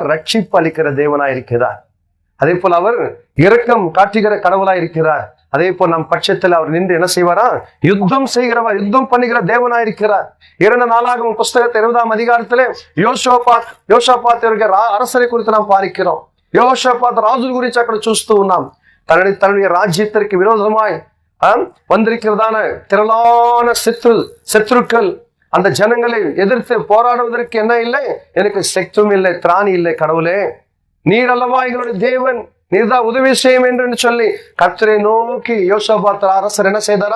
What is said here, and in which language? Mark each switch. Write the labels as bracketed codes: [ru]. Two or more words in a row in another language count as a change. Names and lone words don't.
[ta] ரட்சிப்பு அளிக்கிற தேவனாய் இருக்கிறார். அதே போல் அவர் இரக்கம் காட்டுகிற கடவுளாய் இருக்கிறார். அதே போல் நம் பட்சத்தில் அவர் நின்று என்ன செய்வாரா? யுத்தம் செய்கிறவர், யுத்தம் பண்ணுகிற தேவனாய் இருக்கிறார். 2 நாளாகமம் புஸ்தகத்தை 20ஆம் அதிகாரத்திலே யோஷாபாத் இருக்கிற அரசரை குறித்து நாம் பார்க்கிறோம். யோஷாபாத் ராஜு குறித்து [te] అక్కడ చూస్తూ ఉన్నాం. [ta] தன்னுடைய ராஜ்யத்திற்கு விரோதமாய் வந்திருக்கிறதான திரளான சத்துருக்கள், அந்த ஜனங்களை எதிர்த்து போராடுவதற்கு என்ன இல்லை? எனக்கு சக்தியும் இல்லை, திராணி இல்லை. கடவுளே, நீர் அல்லவா எங்களுடைய தேவன், நீர்தான் உதவி செய்யும் என்று சொல்லி கர்த்தரை நோக்கி யோசபாத் அரசர் என்ன செய்தாரா?